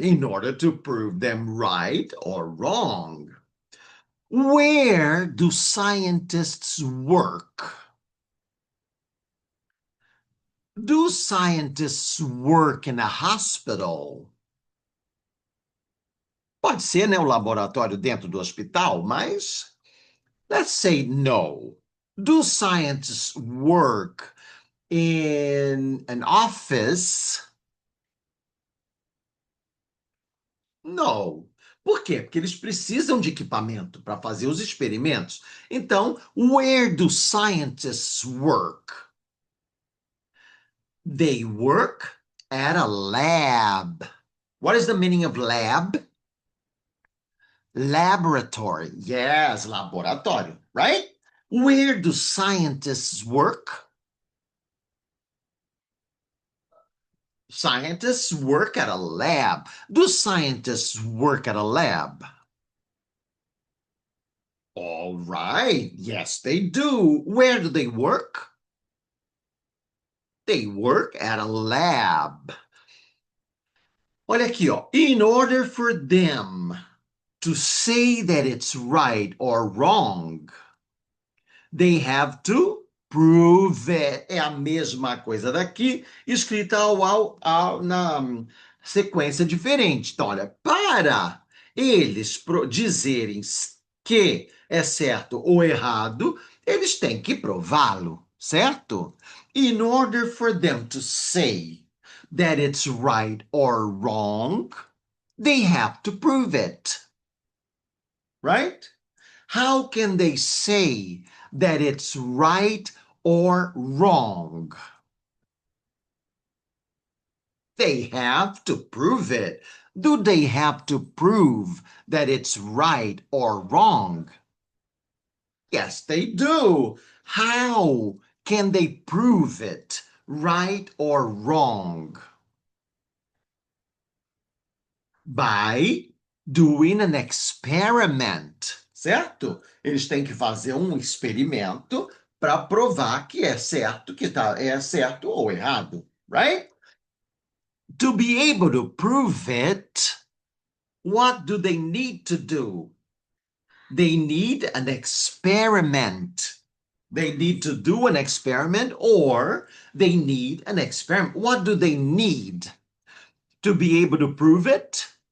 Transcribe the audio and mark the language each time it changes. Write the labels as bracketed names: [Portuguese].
[English] In order to prove them right or wrong. Where do scientists work? Do scientists work in a hospital? [Portuguese] Pode ser, né, um laboratório dentro do hospital, mas [English] let's say no. Do scientists work in an office? [Portuguese] No. Por quê? Porque eles precisam de equipamento para fazer os experimentos. [English] Então, where do scientists work? They work at a lab. What is the meaning of lab? Laboratory. Yes, laboratório, right? Where do scientists work? Scientists work at a lab. Do scientists work at a lab? All right. Yes, they do. Where do they work? They work at a lab. [Portuguese] Olha aqui, ó. [English] In order for them to say that it's right or wrong, they have to prove it. [Portuguese] É a mesma coisa daqui, escrita na sequência diferente. Então, olha, para eles dizerem que é certo ou errado, eles têm que prová-lo, certo? [English] In order for them to say that it's right or wrong, they have to prove it, right? How can they say that it's right or wrong? They have to prove it. Do they have to prove that it's right or wrong? Yes, they do. How can they prove it, right or wrong? By doing an experiment, certo? [Portuguese] Eles têm que fazer um experimento para provar que é certo, é certo ou errado, right? [English] To be able to prove it, what do they need to do? They need an experiment. They need to do an experiment or they need an experiment. What do they need to be able to prove it?